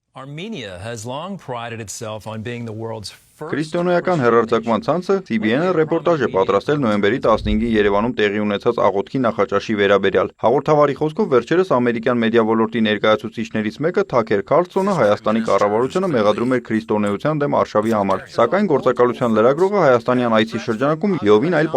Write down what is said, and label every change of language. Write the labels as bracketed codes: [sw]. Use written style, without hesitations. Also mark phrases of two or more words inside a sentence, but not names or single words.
[en] Armenia has long prided itself on being the world's first. [hy] Քրիստոնեական հեռարձակման ցանցը CBN-ը ռեպորտաժ է պատրաստել նոյեմբերի 15-ի Երևանում տեղի ունեցած աղոթքի նախաճաշի վերաբերյալ։ Հաղորդավարի խոսքով վերջերս ամերիկյան մեդիա ոլորտի ներկայացուցիչներից մեկը Թաքեր Քարլսոնը Հայաստանի կառավարությունը մեղադրում էր քրիստոնեության դեմ արշավի համար։ Սակայն գործակալության լրագրողը հայաստանյան այցի շրջանակում յովին այլ